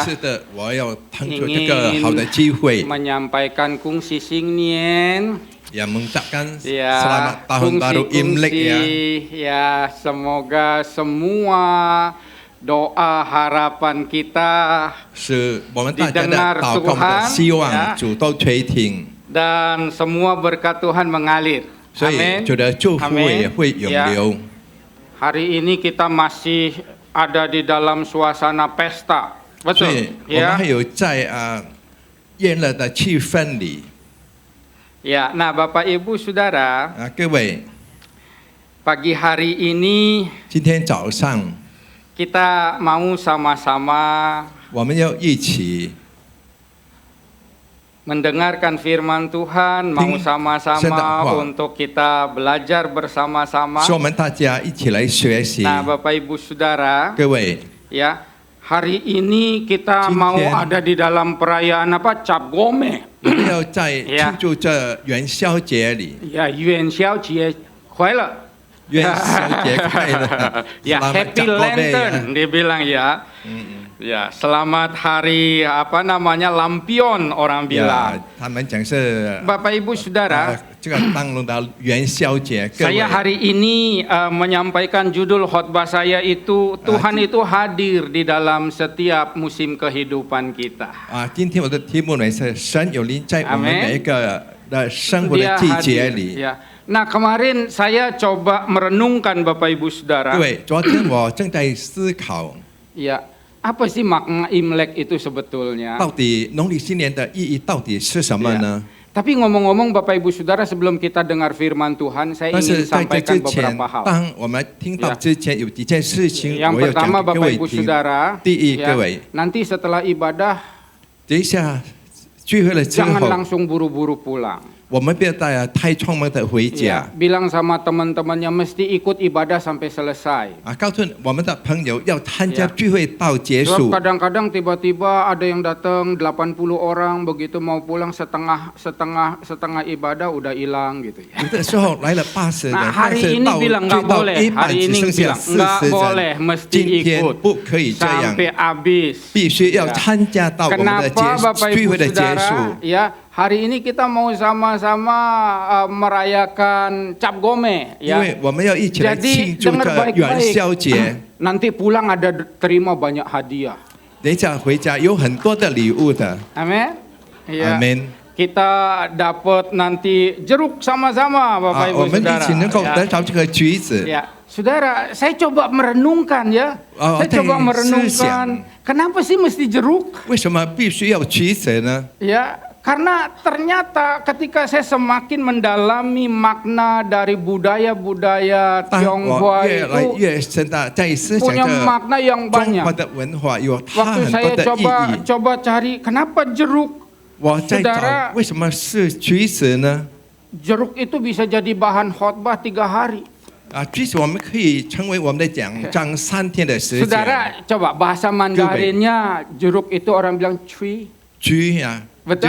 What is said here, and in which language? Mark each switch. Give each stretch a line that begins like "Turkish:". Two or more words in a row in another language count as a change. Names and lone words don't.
Chinese: 这一次的我要腾出这个好的机会，
Indonesian: menyampaikan
Chinese: 恭喜新年.
Indonesian: yang mengucapkan Ya, selamat tahun baru Imlek ya. Ya, semoga semua doa harapan kita
Chinese: 是我们大家的
Indonesian: didengar
Chinese: 祷告的
Indonesian: Tuhan
Chinese: 希望
Indonesian: ya,
Chinese: 主都垂听，
Indonesian: dan semua berkat Tuhan mengalir.
Chinese: 所以
Indonesian: Amin.
Chinese: 主的祝福也
Indonesian: Amin.
Chinese: 会涌
Indonesian: Ya,
Chinese: 流。
Indonesian: hari ini kita masih ada di dalam suasana pesta.
Chinese: 所
Indonesian: Betul.
Chinese: 以我们
Indonesian: Ya.
Chinese: 还有在炎热的气氛里
Indonesian: Ya, nah Bapak Ibu Saudara,
Chinese: 各位，
Indonesian: pagi hari ini
Chinese: 今天早上
Indonesian: kita mau sama-sama
Chinese: 我们要一起
Indonesian: mendengarkan firman Tuhan, mau Ting- sama-sama Sedang- untuk kita belajar bersama-sama.
Chinese: 说我们大家一起来学习。
Indonesian: Nah, Bapak Ibu Saudara,
Chinese: 各位，
Indonesian: ya, hari ini kita
Chinese: Jin
Indonesian: mau
Chinese: Tian.
Indonesian: ada di dalam perayaan apa? Cap Gome.
Chinese: 我们要在
Indonesian: Ya.
Chinese: 庆祝这元宵节里， Ya, 元宵节快乐. 元宵节快乐
Indonesian: Ya, Selamat Happy Cap Gome Lantern dia bilang ya. Ya, selamat hari apa namanya lampion orang
Chinese: 呀
Indonesian: bilang.
Chinese: 他们讲是
Indonesian: Bapak Ibu Saudara,
Chinese: 这个当龙的元宵节。各位
Indonesian: saya hari ini menyampaikan judul khotbah saya itu Tuhan itu hadir di dalam setiap musim kehidupan kita.
Chinese: 今天我的题目呢是神有临在我们
Indonesian: Amen.
Chinese: 每一个的生活的
Indonesian: Dia
Chinese: 季节
Indonesian: hadir.
Chinese: 里。
Indonesian: Ya. Nah, kemarin saya coba merenungkan Bapak Ibu
Chinese: 各
Indonesian: Saudara.
Chinese: 位，昨天我正在思考，
Indonesian: Ya, apa sih makna Imlek itu sebetulnya?
Chinese: 到底农历新年的意义到底是什么呢？
Indonesian: Tapi ngomong-ngomong Bapak Ibu Saudara, sebelum kita dengar firman Tuhan, saya
Chinese: 但
Indonesian: ingin
Chinese: 是在这
Indonesian: sampaikan
Chinese: 之前
Indonesian: beberapa hal.
Chinese: 当我们听到之前有几件事情，
Indonesian: Yang
Chinese: 我要讲
Indonesian: pertama
Chinese: 给各
Indonesian: Bapak
Chinese: 位
Indonesian: Ibu
Chinese: 听。
Indonesian: Saudara,
Chinese: 第一，
Indonesian: ya,
Chinese: 各位，
Indonesian: nanti setelah ibadah
Chinese: 等一下聚会了之
Indonesian: jangan
Chinese: 后，
Indonesian: langsung buru-buru pulang.
Chinese: 我们不要带太匆忙的回
Indonesian: Ya,
Chinese: 家。
Indonesian: bilang sama teman-temannya mesti ikut ibadah sampai selesai.
Chinese: 告诉我们的朋友要参加
Indonesian: Ya.
Chinese: 聚会到结
Indonesian: Sebab
Chinese: 束。
Indonesian: kadang-kadang tiba-tiba ada yang datang 80 orang, begitu mau pulang setengah ibadah udah hilang gitu ya.
Chinese: 有的时候来了80人，
Indonesian: Nah,
Chinese: 但
Indonesian: hari
Chinese: 是
Indonesian: ini
Chinese: 到
Indonesian: bilang
Chinese: 聚
Indonesian: nggak
Chinese: 到
Indonesian: boleh,
Chinese: 一半
Indonesian: hari
Chinese: 只
Indonesian: ini
Chinese: 剩下
Indonesian: bilang nggak
Chinese: 40
Indonesian: boleh,
Chinese: 人。
Indonesian: mesti
Chinese: 今天
Indonesian: ikut
Chinese: 不可以这样，
Indonesian: sampai habis.
Chinese: 必须要
Indonesian: Ya.
Chinese: 参加到我们的
Indonesian: Kenapa Bapak
Chinese: 聚
Indonesian: Ibu
Chinese: 会的结束。
Indonesian: Saudara? Ya, hari ini kita mau sama-sama merayakan Cap Gome
Chinese: 因
Indonesian: ya.
Chinese: 为我们要一起来
Indonesian: Jadi
Chinese: 庆祝
Indonesian: dengar
Chinese: 这
Indonesian: baik-baik.
Chinese: 元宵节。
Indonesian: Nanti pulang ada terima banyak hadiah.
Chinese: 等一下回家有很多的礼物的。
Indonesian: Amin. Ya. Amin. Kita dapat nanti jeruk sama-sama Bapak
Chinese: 我
Indonesian: Ibu
Chinese: 们一
Indonesian: Saudara.
Chinese: 起能够
Indonesian: Ya.
Chinese: 得着这个橘子。
Indonesian: Ya, saudara, saya coba merenungkan ya. Oh, Saya coba tadi merenungkan, kenapa sih mesti jeruk? 为什么必须要橘子呢？ Ya, karena ternyata ketika saya semakin mendalami makna dari budaya-budaya
Chinese: 当
Indonesian: Tionghoa
Chinese: 我越来
Indonesian: itu
Chinese: 越深的在思想
Indonesian: punya
Chinese: 着
Indonesian: makna yang
Chinese: 中
Indonesian: banyak.
Chinese: 华的文化有它
Indonesian: Waktu
Chinese: 很多
Indonesian: saya
Chinese: 的意
Indonesian: coba
Chinese: 义。
Indonesian: cari kenapa jeruk?
Chinese: 我在
Indonesian: Saudara
Chinese: 找为什么是橘子呢？
Indonesian: Jeruk itu bisa jadi bahan khotbah 3 hari.
Chinese: 橘子我们可以成为我们的讲章3天的时间。
Indonesian: Saudara, coba bahasa Mandarinnya jeruk itu orang bilang cui.
Chinese: 橘呀，
Indonesian: Betul